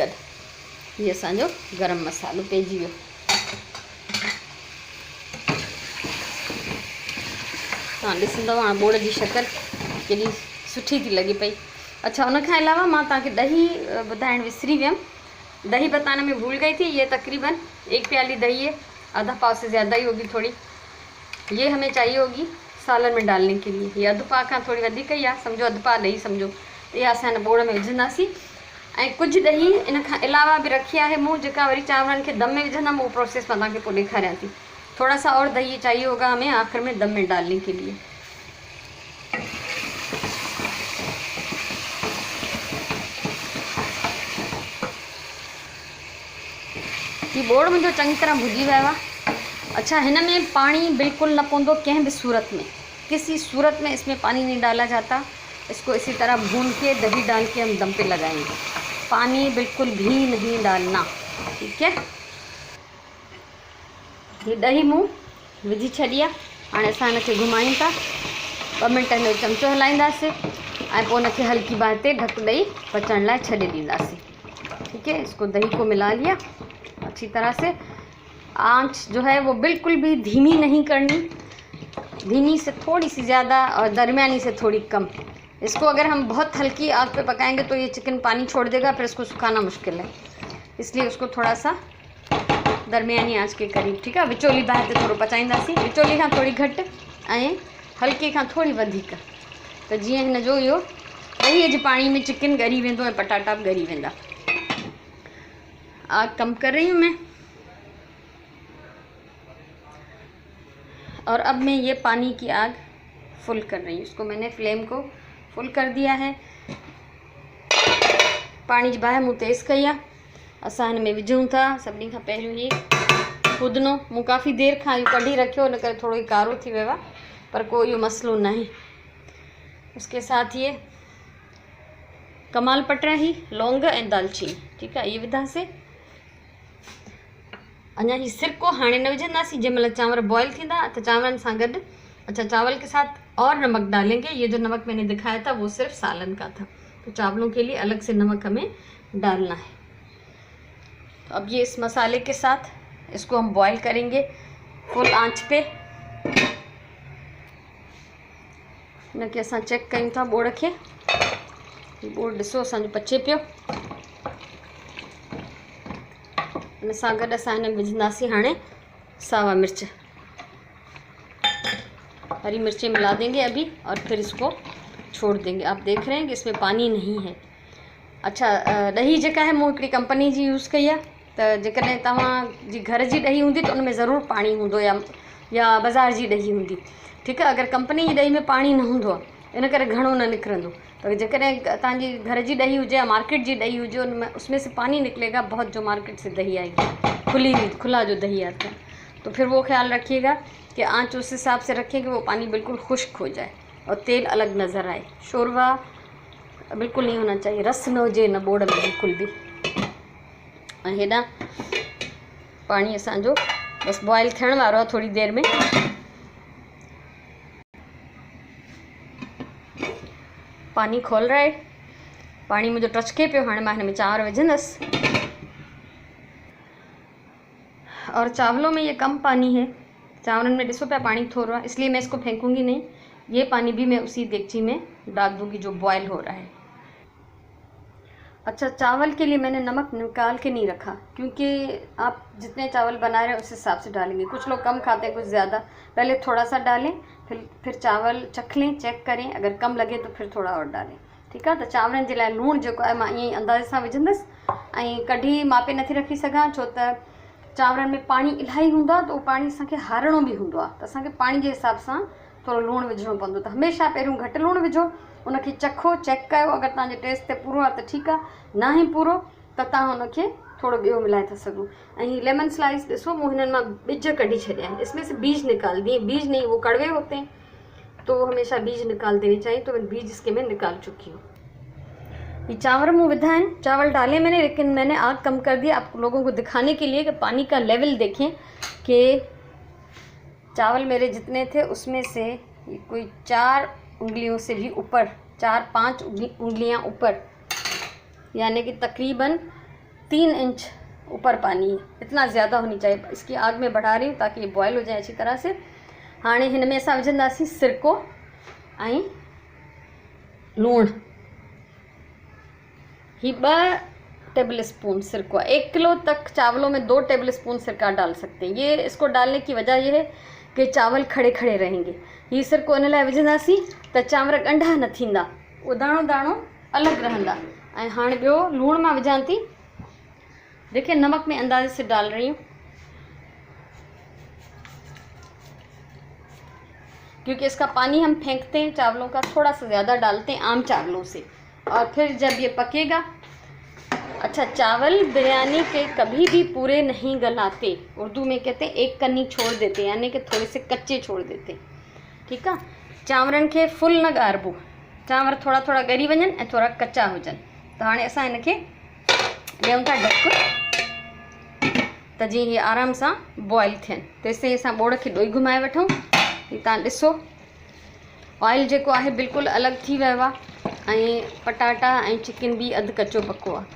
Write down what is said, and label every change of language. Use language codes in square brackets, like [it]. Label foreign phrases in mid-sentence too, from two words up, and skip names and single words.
[sd] हीअ असांजो गरम मसालो पइजी वियो। तव्हां ॾिसंदव हाणे बोड़ जी शक्ल केॾी सुठी थी लॻे पई। अच्छा, उन खां अलावा मां तव्हांखे दही ॿुधाइणु विसरी वियमि। [ur] دہی بتانے میں بھول گئی تھی. یہ تقریباً 1 پیالی دہی ہے، آدھا پاؤ سے زیادہ ہی ہوگی تھوڑی. یہ ہمیں چاہیے ہوگی سالن میں ڈالنے کے لیے. [sd] ये अधु पा खां थोड़ी वधीक ही आहे, सम्झो अधु पा ॾही सम्झो। ये असां हिन बोड़ में विझंदासीं। ऐं कुझु ॾही इन खां अलावा बि रखी आहे मूं, जेका वरी चांवरनि खे दम में विझंदमि। वो प्रोसेस मां तव्हांखे पोइ ॾेखारियां थी। [ur] تھوڑا سا اور دہی چاہیے ہوگا ہمیں آخر میں دم میں ڈالنے کے لیے. یہ بوڑ مجھے چنگی طرح [sd] भुजी वियो आहे। अच्छा, हिन में पानी बिल्कुल न पवंदो कंहिं भी सूरत में, [ur] کسی صورت میں اس میں پانی نہیں ڈالا جاتا. اس کو اسی طرح بھون کے دہی ڈال کے ہم دم پے لگائیں گے. پانی بالکل بھی نہیں ڈالنا، ٹھیک ہے. [sd] ये दही मूं विझी छॾी आहे। हाणे असां हिनखे घुमायूं था। 2 मिनट में चमचो हलाईंदासीं ऐं पोइ हुनखे हल्की बाहि ते ढक ॾेई पचण लाइ छॾे ॾींदासीं। [ur] ٹھیک ہے. اس کو دہی کو ملا لیا اچھی طرح سے۔ آنچ جو ہے وہ بالکل بھی دھیمی نہیں کرنی، دھیمی سے تھوڑی سی زیادہ اور درمیانی سے تھوڑی کم. اس کو اگر ہم بہت ہلکی آگ پے پکائیں گے تو یہ چکن پانی چھوڑ دے گا، پھر اس کو سکھانا مشکل ہے. اس لیے اس کو تھوڑا سا درمیانی آنچ کے قریب، ٹھیک ہے, [sd] विचोली बाहि ते थोड़ो पचाईंदासीं। विचोली खां थोड़ी घटि ऐं हल्के खां थोड़ी वधीक। तो जीअं हिन जो इहो दहीअ जे पाणी में चिकन ॻरी वेंदो ऐं पटाटा बि ॻरी वेंदा। [ur] آگ کم کر رہی ہوں میں. اور اب میں یہ پانی کی آگ فل کر رہی ہوں. اس کو میں نے فلیم کو فل کر دیا ہے. [sd] पानी जी बाहि मूं तेज़ कई आहे। असां हिन में विझूं था सभिनी खां पहिरियों ही पुदनो। मूं काफ़ी देर खां इहो कढी रखियो, इन करे थोड़ो कारो थी वियो आहे, पर कोई इहो मसलो नहीं। [ur] اس کے ساتھ یہ [sd] कमाल पटर ही लौंग ऐं दालचीनी, ठीकु आहे, इहे विधासीं। अञा ही सिरको हाणे न विझंदासीं। जंहिं महिल चांवर बॉयल थींदा तो चांवरनि सां गॾु, [ur] اچھا، چاول کے ساتھ اور نمک ڈالیں گے. یہ جو نمک میں نے دکھایا تھا وہ صرف سالن کا تھا، تو چاولوں کے لیے الگ سے نمک ہمیں ڈالنا ہے. تو اب یہ اس مسالے کے ساتھ اس کو ہم بوائل کریں گے فل آنچ پے. [sd] इनके असां चेक कयूं था बोड़ खे। बोड़ ॾिसो असांजो पचे पियो। इन सां गॾु असां हिन में विझंदासीं हाणे सावा मिर्च, [ur] ہری مرچیں ملا دیں گے ابھی اور پھر اس کو چھوڑ دیں گے. آپ دیکھ رہے ہیں کہ اس میں پانی نہیں ہے. اچھا, [sd] ॾही जेका है मूं हिकिड़ी कंपनी जी यूज़ कई आहे, त जेकॾहिं तव्हांजी घर जी ॾही हूंदी त उनमें ज़रूरु पाणी हूंदो या बाज़ार जी ॾही हूंदी। ठीकु आहे, अगरि कंपनी जी ॾही में पाणी न हूंदो आहे इन करे घणो न निकिरंदो। तो जेकॾहिं तव्हांजी घर जी ॾही हुजे या मार्केट जी ॾही हुजे उनमें [ur] اس میں سے پانی نکلے گا بہت، جو مارکیٹ سے دہی آئے گی، کھلا جو دہی آتا ہے. تو پھر وہ خیال رکھیے گا کہ آنچ اس حساب سے رکھیں کہ وہ پانی بالکل خشک ہو جائے اور تیل الگ نظر آئے. شوربہ بالکل نہیں ہونا چاہیے, [sd] रस न हुजे न बोड़ में बिल्कुल भी। हेॾा पानी असांजो बस बॉयल थियण वारो आहे थोड़ी देर में। [ur] پانی کھول رہا ہے، پانی مجھے ٹچکے پیو. [sd] हाणे मां हिन में चांवर विझंदसि [ur] اور چاولوں میں یہ کم پانی ہے, [sd] चावलन में ॾिसो पिया पानी थोड़ा है, [ur] اس لیے میں اس کو پھینکوں گی نہیں. یہ پانی بھی میں اسی دیگچی میں ڈال دوں گی جو بوائل ہو رہا ہے. اچھا، چاول کے لیے میں نے نمک نکال کے نہیں رکھا، کیونکہ آپ جتنے چاول بنا رہے ہیں اس حساب سے ڈالیں گے. کچھ لوگ کم کھاتے ہیں، کچھ زیادہ۔ پہلے تھوڑا سا ڈالیں، پھر چاول چکھ لیں، چیک کریں، اگر کم لگے تو پھر تھوڑا اور ڈالیں. [sd] ठीकु आहे। त चांवरनि जे लाइ लूणु जेको आहे मां ईअं ई अंदाज़े सां विझंदसि ऐं कढी मापे नथी रखी सघां, छो त चांवरनि में पाणी इलाही हूंदो आहे, त उहो पाणी असांखे हारणो बि हूंदो आहे, त असांखे पाणी जे हिसाब सां थोरो लूणु विझणो पवंदो। त हमेशह पहिरियों घटि लूणु विझो, उनखे चखो, चेक कयो, अगरि तव्हांजे टेस्ट ते पूरो आहे त ठीकु आहे, न ई पूरो त तव्हां उनखे थोरो ॿियो मिलाए था सघो। ऐं लेमन स्लाइस ॾिसो, मूं हिननि मां ॿिज कढी छॾिया आहिनि, [ur] اس میں سے بیج نکال دیے. بیج نہیں، وہ کڑوے ہوتے ہیں، تو ہمیشہ بیج نکال دینے چاہییں. تو میں بیج اس کے میں نکال چکی ہوں۔ یہ چاول منہ ودھا ہے، چاول ڈالے میں نے، لیکن میں نے آگ کم کر دیا آپ لوگوں کو دکھانے کے لیے کہ پانی کا لیول دیکھیں کہ چاول میرے جتنے تھے اس میں سے کوئی 4 انگلیوں سے بھی اوپر، 4-5 انگلیاں اوپر، یعنی کہ تقریباً 3 انچ اوپر پانی ہے. اتنا زیادہ ہونی چاہیے۔ اس کی آگ میں بڑھا رہی ہوں تاکہ یہ بوائل ہو جائے اچھی طرح سے. [sd] हाणे हिन में असां विझंदासीं सिरको ऐं लूणु। ही 2 टेबल स्पून सिरका। [ur] 1 کلو تک چاولوں میں 2 ٹیبل سپون سرکہ ڈال سکتے ہیں. یہ اس کو ڈالنے کی وجہ یہ ہے کہ چاول کھڑے کھڑے رہیں گے. [sd] ही सिरको इन लाइ विझंदासीं त चांवर ॻंढा न थींदा, उहो दाणो दाणो अलॻि रहंदा। ऐं हाणे ॿियो लूणु मां विझां थी। [ur] دیکھیے، نمک میں اندازے سے ڈال رہی ہوں، کیونکہ اس کا پانی ہم پھینکتے ہیں چاولوں کا، تھوڑا سا زیادہ ڈالتے ہیں عام چاولوں سے. اور پھر جب یہ پکے گا، اچھا، چاول بریانی کے کبھی بھی پورے نہیں گلاتے. اردو میں کہتے ہیں ایک کنی چھوڑ دیتے، یعنی کہ تھوڑے سے کچے چھوڑ دیتے. [sd] ठीकु आहे। चांवरनि खे फुल न ॻारिबो, चांवर थोड़ा थोड़ा ॻरी वञनि ऐं थोड़ा कच्चा हुजनि। त हाणे असां हिनखे ॾियूं था ढक, त जीअं हीअ आराम सां बॉयल थियनि। तेसिताईं असां ॿोड़ खे ॾोई घुमाए वठूं। हीअ तव्हां ॾिसो, ऑयल जेको आहे बिल्कुलु अलॻि थी वियो आहे ऐं पटाटा ऐं चिकन भी अधु कचो पको आहे।